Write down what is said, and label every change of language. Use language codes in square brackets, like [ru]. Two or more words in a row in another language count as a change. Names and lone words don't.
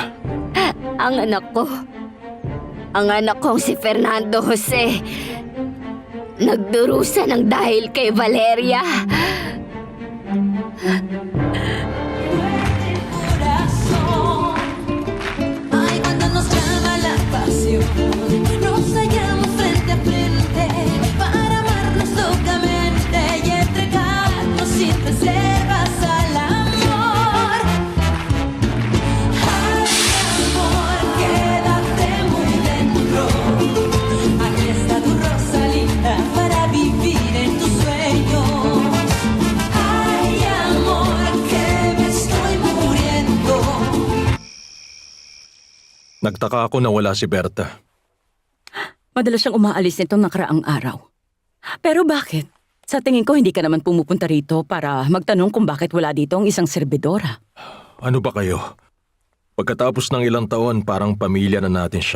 [tl] Ang anak kong si Fernando Jose, nagdurusa ng dahil kay Valeria. [es] Ay, cuando nos llama la pasión, nos hallamos frente a frente para amarnos locamente y entregarnos sin reservas al amor. Ay, amor, quédate muy dentro. Aquí está tu Rosalinda para vivir en tus sueños. Ay, amor, que me estoy muriendo. [tl] Nagtaka ako na wala si Berta. Madalas siyang umaalis nitong nakaraang araw. Pero bakit? Sa tingin ko hindi ka naman pumupunta rito para magtanong kung bakit wala dito ang isang serbidora. Ano ba kayo? Pagkatapos ng ilang taon, parang pamilya na natin siya.